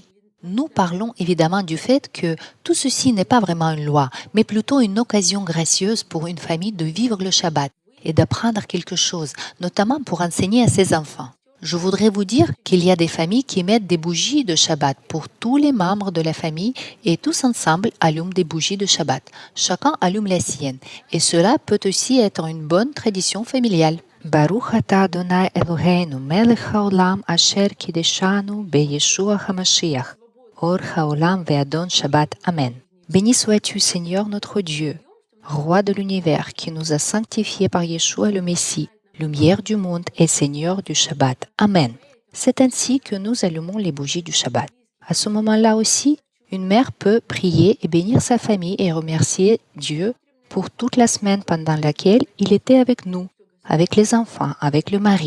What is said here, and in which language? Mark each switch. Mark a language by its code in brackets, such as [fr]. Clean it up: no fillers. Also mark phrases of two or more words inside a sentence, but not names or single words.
[fr] Nous parlons évidemment du fait que tout ceci n'est pas vraiment une loi, mais plutôt une occasion gracieuse pour une famille de vivre le Shabbat et d'apprendre quelque chose, notamment pour enseigner à ses enfants. Je voudrais vous dire qu'il y a des familles qui mettent des bougies de Shabbat pour tous les membres de la famille et tous ensemble allument des bougies de Shabbat. Chacun allume la sienne et cela peut aussi être une bonne tradition familiale. [he] ברוך אתה אדוני אלוהינו מלך העולם אשר קידשנו בישוע המשיח אור העולם ואדון שבת. Amen. [fr] Béni sois-tu Seigneur notre Dieu, Roi de l'univers qui nous a sanctifiés par Yeshua le Messie, lumière du monde et Seigneur du Shabbat. Amen. C'est ainsi que nous allumons les bougies du Shabbat. À ce moment-là aussi, Une mère peut prier et bénir sa famille et remercier Dieu pour toute la semaine pendant laquelle il était avec nous, avec les enfants, avec le mari.